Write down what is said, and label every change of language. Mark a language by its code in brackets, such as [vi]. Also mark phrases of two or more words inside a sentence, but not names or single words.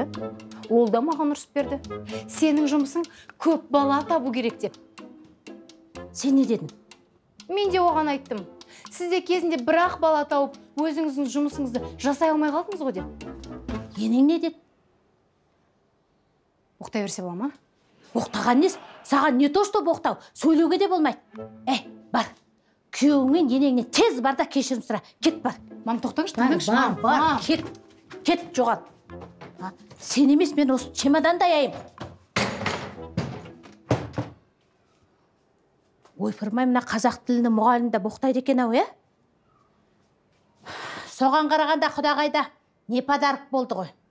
[kk] Ол да маған ұрысып берді. Сенің жұмысың көп бала табу керек деп. Сен не дедің? Мен де оған айттым. Сіз де кезінде бір-ақ бала тауып, өзіңіздің жұмысыңызды жасай алмай қалдыңыз ғой деп. Енең не деді? Оқтай берсе бола ма? Оқтаған нес? Саған [ru] не то что [kk] боқтау? Сөйлеуге де болмайды. Бар. Күйеуіңмен енеңне тез бар да кешірім сұра. Кет бар. Мам, тоқтаңыз, тыңдаңызшы. Бар. Кет, жоғал. Сен емес, мен осы чемоданды аяйым. Ойпырмай, мына қазақ тілінің мұғалімді боқтайды екен ау, Соған қарағанда Құдағайда не подарок болды ғой.